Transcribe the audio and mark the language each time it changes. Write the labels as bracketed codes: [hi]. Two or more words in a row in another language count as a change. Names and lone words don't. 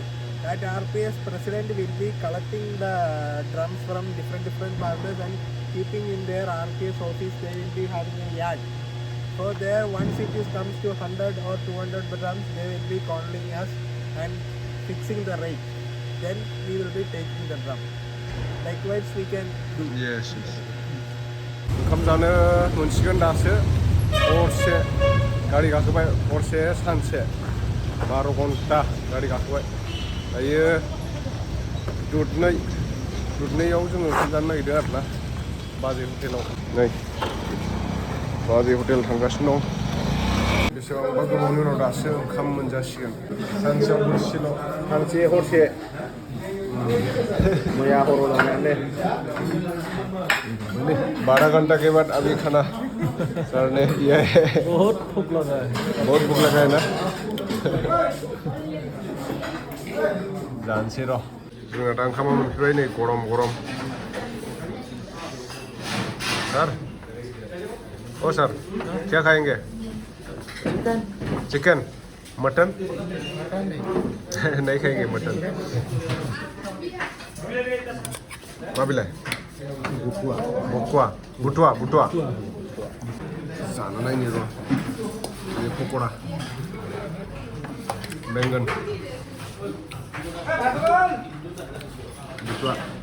[en] That RPS president will be collecting the drums from different farmers and keeping in their RPS office. They will be having a yard. So there once it is comes to 100 or 200 drums, they will be calling us and fixing the rate. Then we will be taking the drum. Likewise we can do. Yes. [brx] ओंखाम जानो मोनसिगोन दासो हरसे गारि गाखोबाय हरसे सानसे 12 घन्टा गारि गाखोबाय दायो दुधनैयाव जोङो ओंखाम जानो नागिरदों आरोना बाजै हटेलाव नै बाजै हटेल थांगासिनो दं बेसेबांबा गोबावनि उनाव दासो ओंखाम मोनजासिगोन सानसेयाव बोथिसेल' सानसे हरसे मैया हराव जानायानो [hi] 12 घंटा के बाद अभी खाना सर ने ये बहुत भूख लगा है बहुत भूख लगा है ना [brx] जानसै र' जोंना दा ओंखामा मोनफैबाय नै [hi] गरम गरम सर ओ सर क्या खाएंगे चिकन मटन नहीं खाएंगे मटन [brx] मा बिलाइ बुथुवा जानो नायनि र' बे पक'रा बेंगन बुथुवा